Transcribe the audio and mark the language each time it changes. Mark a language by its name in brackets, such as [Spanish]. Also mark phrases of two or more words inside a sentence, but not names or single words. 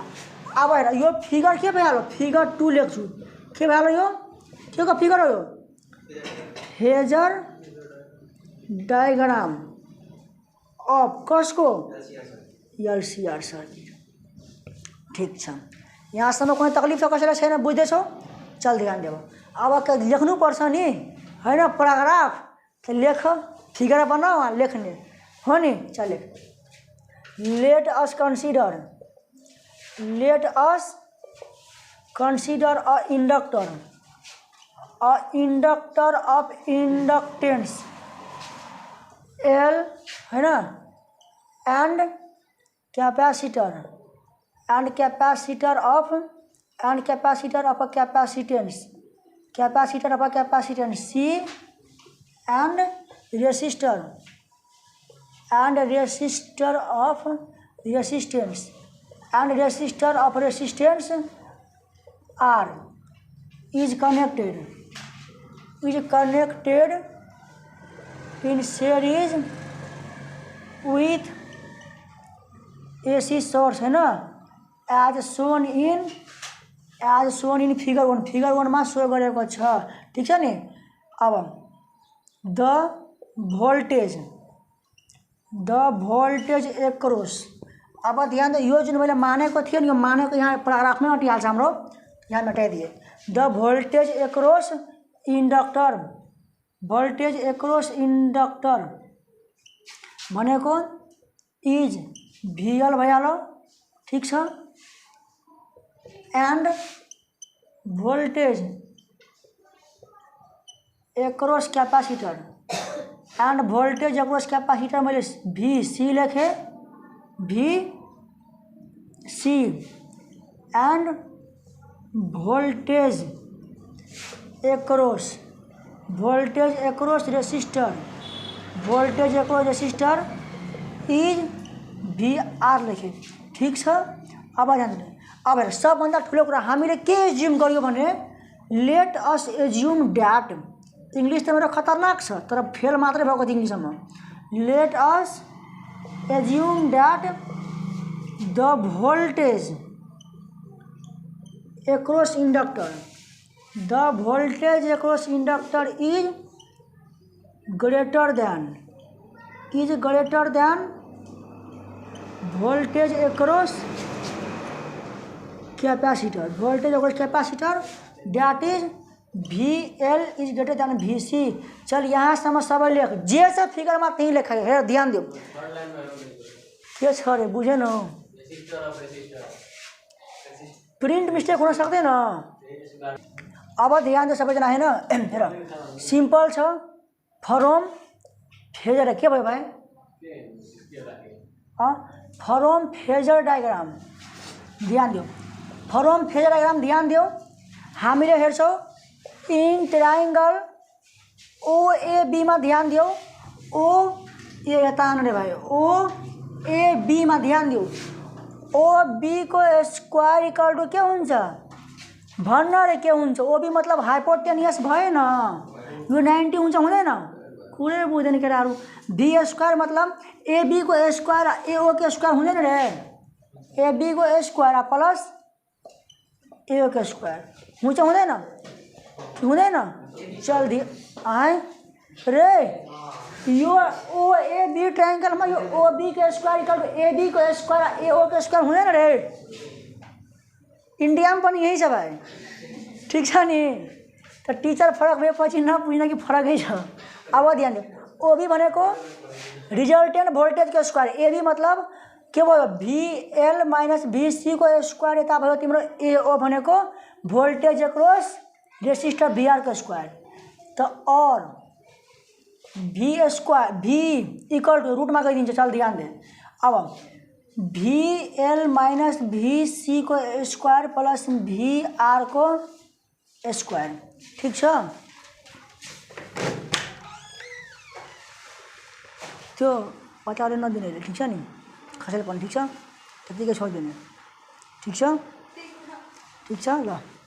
[Nepali] अब हेर, यो फिगर के भइहाल्यो, फिगर 2 लेख्छु, के भइहाल्यो, यो के को फिगर हो, यो [English] phasor diagram of [Nepali] कसको, LCR सर्किट। ठिक छ, यहाँसम्म कुनै तकलिफ छ कसैलाई छैन, बुझ्दैछौ। चल ध्यान देऊ, अब लेख्नुपर्छ नि, होइन, प्याराग्राफ त लेख, फिगर बनाऊ, लेख्ने हो नि। चल लेख, [English] let us consider a inductor of inductance L, [Hindi] है ना, [English] and capacitor of capacitance C and resistor of resistance R is connected in series with AC source, [Hindi] है ना, [English] as shown in figure 1। [Nepali] फिगर 1 में शो गरेको छ। ठीक छ नि। अब [English] the voltage across, [Nepali] अब ध्यान दे, यो जुन मैले मानेको थियो नि, यो मानेको यहाँ प्याराग्राफमै अटिहाल्छ हाम्रो, यहाँ मेटाइदिए। [English] the voltage across inductor [Nepali] भनेको इज VL भइहाल्यो। ठीक छ। [English] and voltage across capacitor [Nepali] मैले VC लेखेँ, VC [English] and voltage across resistor is [Nepali] VR लेखेँ। ठीक छ। अब अब हेर, सबभन्दा ठुलो कुरा हामीले के एज्युम गर्यो भने, [English] let us assume that, [Nepali] इङ्ग्लिस त मेरो खतरनाक छ तर फेल मात्रै भएको थियो इङ्ग्लिसमा। [English] Let us assume that the voltage across inductor is greater than voltage across capacitor that is VL is greater than VC. [Nepali] चल यहाँ सम्म सबै लेख, जे छ फिगरमा त्यही लेख। हेर ध्यान दियो, के छ रे, बुझेन, प्रिन्ट मिस्टेक हुन सक्दैन। अब ध्यान दियो सबैजना, होइन। हेर, सिम्पल छ, [English] from phasor, [Nepali] के भयो भाइ, [English] from phasor diagram [Nepali] ध्यान दियो, ध्यान दियो। हामीले हेर्छौँ [English] in triangle OAB [Nepali] में ध्यान दियो, यता भाइ OAB में ध्यान दियो। OB को [English] square equal to [Nepali] के हुन्छ, भन्नाले के हुन्छ ओबी मतलब हाइपोटेनियस भएन यो 90 हुन्छ हुँदैन कुरै बुझ्दैन केटाहरू बी स्क्वायर मतलब एबी को स्क्वायर एओ के स्क्वायर हुँदैन रे एबी को स्क्वायर प्लस एओ के स्क्वायर हुन्छ हुँदैन चल दी आए रे यो ओ ए बी ट्रायंगल में यो ओ बी के [English] square equal to [Nepali] ए बी को स्क्वायर ए ओ के स्क्वायर हुँदैन रे इंडिया में पनि यही छ भाइ ठीक छ नि त टीचर फरक भएपछि नबुझ्न कि फरकै छ अब ध्यान दे ओ बी भनेको [English] resultant voltage [Nepali] को स्क्वायर ए बी मतलब के भयो VL माइनस VC को स्क्वायर यता भयो तिम्रो AO भनेको [English] voltage across resistor [Nepali] VR को स्क्वायर त और V स्क्वायर V इक्वल टू रूट में गइदिन्छ चल ध्यान दे अब VL माइनस VC को [English] square plus VR [Nepali] को स्क्वायर ठीक छ त्यो पचाले नदिने ठीक छ नि खसेर पनि ठीक छ त्यतिकै छोडिदिने ठीक छ ल